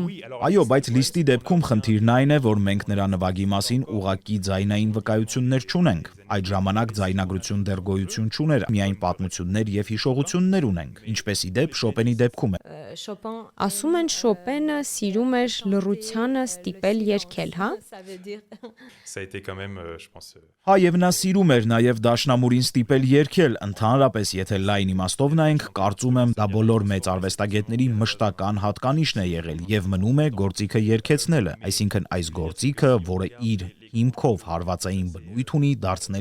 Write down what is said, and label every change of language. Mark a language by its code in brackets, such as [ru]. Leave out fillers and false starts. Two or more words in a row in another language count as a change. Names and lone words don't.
[hy] Այո, բայց Լիստի դեպքում խնդիրն այն է, որ մենք նրա նվագի մասին ուղղակի ձայնային վկայություններ չունենք։ Այդ ժամանակ ձայնագրություն դեռ գոյություն չուներ, միայն պատմություններ եւ հիշողություններ ունենք, ինչպես ի դեպ Շոպենի դեպքում է։ Շոպեն Ասում են Շոպենը սիրում էր լռությանը ստիպել երգել, հա։ [fr] Ça a été quand même, je pense. [hy] Հա, եւ նա սիրում էր նաեւ դաշնամուրին ստիպել երգել, ընդհանրապես, եթե լայն իմաստով նայենք, կարծում եմ, դա բոլոր մեծ արվեստագետների մշտական հատկանիշն է եղել եւ մնում է գործիքը երգեցնելը, այսինքն այս գործիքը, որը իր հիմքով հարվածային բնույթ ունի, դարձնել